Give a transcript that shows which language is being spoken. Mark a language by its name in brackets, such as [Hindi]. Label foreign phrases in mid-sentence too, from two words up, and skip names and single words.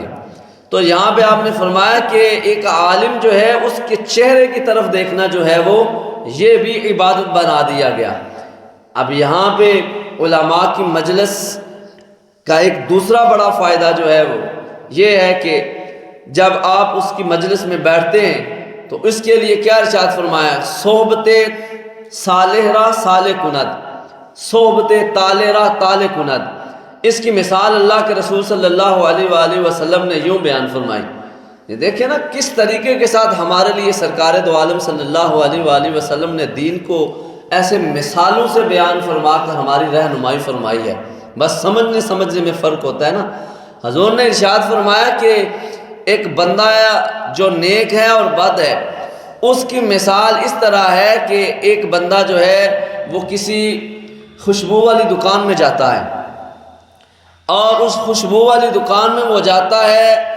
[Urdu] تو یہاں پہ آپ نے فرمایا کہ ایک عالم جو ہے اس کے چہرے کی طرف دیکھنا جو ہے وہ یہ بھی عبادت بنا دیا گیا۔ اب یہاں پہ علماء کی مجلس کا ایک دوسرا بڑا فائدہ جو ہے وہ یہ ہے کہ جب آپ اس کی مجلس میں بیٹھتے ہیں تو اس کے لیے کیا ارشاد فرمایا؟ [Persian] صحبت صالح را صالح کند، صحبت طالع را طالع کند۔ [Urdu] اس کی مثال اللہ کے رسول صلی اللہ علیہ وآلہ وسلم نے یوں بیان فرمائی۔ یہ دیکھیں نا کس طریقے کے ساتھ ہمارے لیے سرکار دو عالم صلی اللہ علیہ وآلہ وسلم نے دین کو ایسے مثالوں سے بیان فرما کر ہماری رہنمائی فرمائی ہے۔ بس سمجھنے میں فرق ہوتا ہے نا۔ حضور نے ارشاد فرمایا کہ ایک بندہ جو نیک ہے اور بد ہے، اس کی مثال اس طرح ہے کہ ایک بندہ جو ہے وہ کسی خوشبو والی دکان میں جاتا ہے، اور اس خوشبو والی دکان میں وہ جاتا ہے